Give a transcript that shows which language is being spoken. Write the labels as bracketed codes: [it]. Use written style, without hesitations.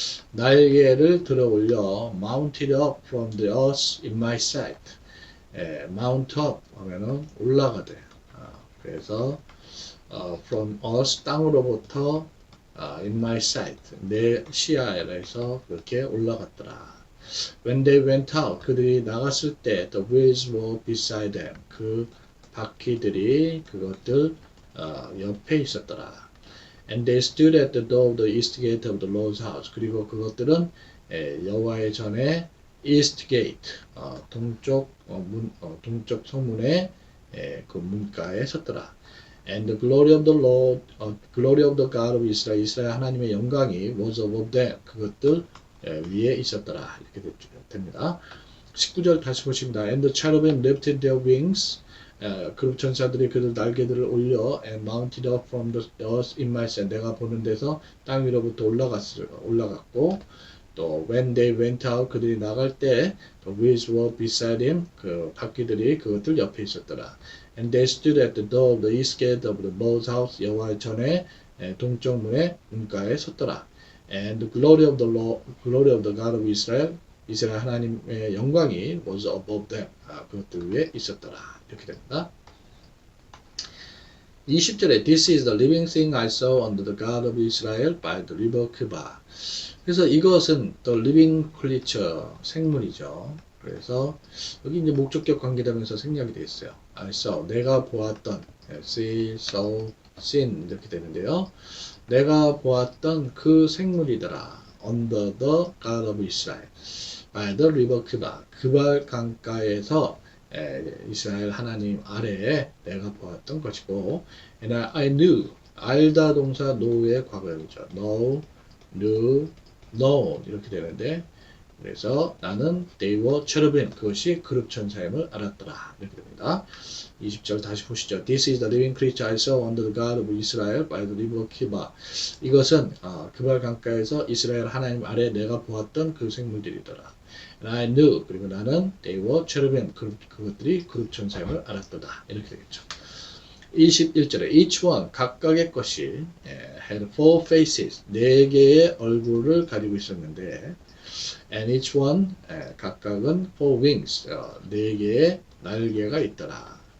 [ko] 날개를 들어올려 [en] mounted up from the earth in my sight. mount up [ko] 하면은 올라가대. 그래서 [en] from earth [ko] 땅으로부터 [en] in my sight [ko] 내 시야에서 그렇게 올라갔더라. [en] When they went out [ko] 그들이 나갔을 때 [en] the wheels were beside them [ko] 그 바퀴들이 그것들 옆에 있었더라. [en] And they stood at the door of the east gate of the Lord's house. [ko] 그리고 그것들은 여호와의 전에 east gate, 동쪽 성문의 그 문가에 섰더라. [en] And the glory of the Lord, glory of the God of Israel, [ko] 이스라엘 하나님의 영광이 [en] was above them. [ko] 그것들 위에 있었더라. 이렇게 됩니다. 19절 다시 보십니다. [en] And the cherubim lifted their wings. [ko] 그룹 천사들이 그들 날개들을 올려 [en] and mounted up from the earth in my sight. [ko] 내가 보는 데서 땅 위로부터 올라갔고 또 [en] when they went out [ko] 그들이 나갈 때 [en] the wheels were beside him. [ko] 그 바퀴들이 그것들 옆에 있었더라. [en] And they stood at the door of the east gate of the Lord's house. [ko] 여호와의 전에 동쪽 문의 문가에 섰더라. [en] And the glory of the Lord, glory of the God of Israel. [ko] 이스라엘 하나님의 영광이 [en] was above them. [ko] 그것들 위에 있었더라. 이렇게 됩니다. 20절에 [en] This is the living thing I saw under the God of Israel by the river Keba. [ko] 그래서 이것은 [en] the living creature, [ko] 생물이죠. 그래서 여기 이제 목적격 관계되면서 생략이 되어 있어요. [en] I saw, [ko] 내가 보았던, [en] see, saw, seen [ko] 이렇게 되는데요. 내가 보았던 그 생물이더라. [en] Under the God of Israel. by the river Keba. [ko] 그발 강가에서 이스라엘 하나님 아래에 내가 보았던 것이고 [en] and I knew [ko] 알다 동사 know의 과거형이죠. [en] know, knew, known [ko] 이렇게 되는데 그래서 나는 [en] they were cherubim [ko] 그것이 그룹 천사임을 알았더라 이렇게 됩니다. 20절 다시 보시죠. [en] This is the living creature I saw under the God of Israel by the river Keba. [ko] 이것은 그발 강가에서 이스라엘 하나님 아래 내가 보았던 그 생물들이더라. [en] And I knew [ko] 그리고 나는 [en] they were cherubim [ko] 그것들이 그룹 천사임을 알았도다 이렇게 되겠죠. [en] 21절에 each one [ko] 각각의 것이 [en] had four faces [ko] 네 개의 얼굴을 가지고 있었는데 [en] and each one [ko] 각각은 [en] four wings [ko] 네 개의 날개가 있더라.